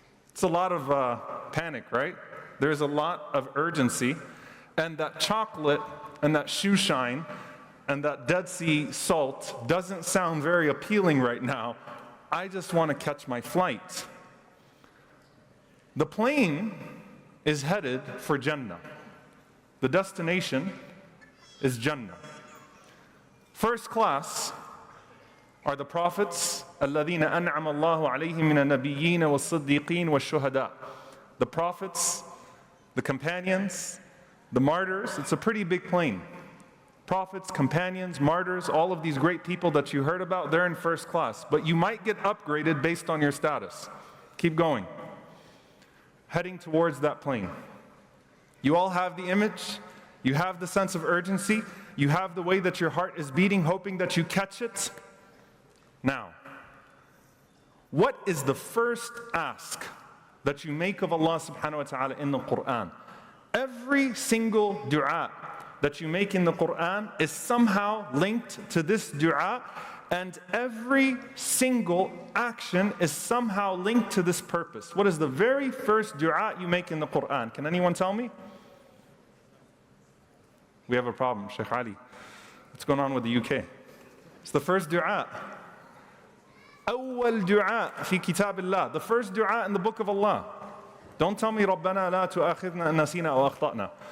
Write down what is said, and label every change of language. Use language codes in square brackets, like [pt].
[en] It's a lot of panic, right? There's a lot of urgency, and that chocolate and that shoe shine and that Dead Sea salt doesn't sound very appealing right now. I just want to catch my flight. The plane is headed for Jannah. The destination is Jannah. First class are the prophets, [ar] الَّذِينَ أَنْعَمَ اللَّهُ عَلَيْهِمْ مِنَ النَّبِيِّينَ وَالصِّدِّيقِينَ وَالشُّهَدَاءِ. [en] The prophets, the companions, the martyrs. It's a pretty big plane. Prophets, companions, martyrs, all of these great people that you heard about, they're in first class. But you might get upgraded based on your status. Keep going. Heading towards that plane. You all have the image. You have the sense of urgency. You have the way that your heart is beating, hoping that you catch it. Now, what is the first ask that you make of Allah subhanahu wa ta'ala in the Quran? Every single dua that you make in the Quran is somehow linked to this dua, and every single action is somehow linked to this purpose. What is the very first dua you make in the Quran? Can anyone tell me? We have a problem, Sheikh Ali. What's going on with the UK? It's the first dua. [ar] أول دعاء في كتاب الله. [en] The first dua in the book of Allah. Don't tell me [ar] ربنا لا تؤاخذنا إن نسينا أو أخطأنا.